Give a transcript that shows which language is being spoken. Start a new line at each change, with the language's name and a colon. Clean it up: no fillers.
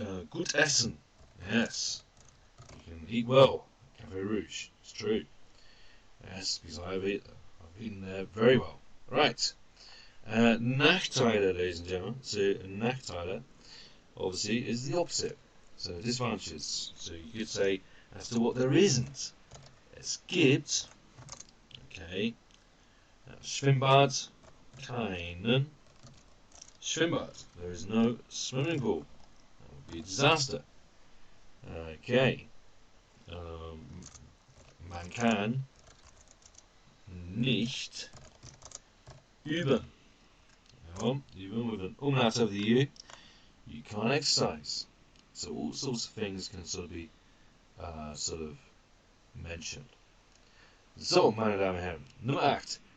German: Gut essen,
English: yes, you can eat well, Café Rouge, it's true. Yes, because I've eaten there very well. Right. Nachteile, ladies and gentlemen. So Nachteile, obviously, is the opposite. So disadvantages. So you could say as to what there isn't.
German: Es gibt, okay, Schwimmbad, keinen Schwimmbad.
English: There is no swimming pool. That would be a disaster. Okay.
German: Man kann nicht üben.
English: Üben with an umlaut over the U. You can't exercise. So all sorts of things can sort of be mentioned.
German: So, meine Damen und Herren, Nummer 8.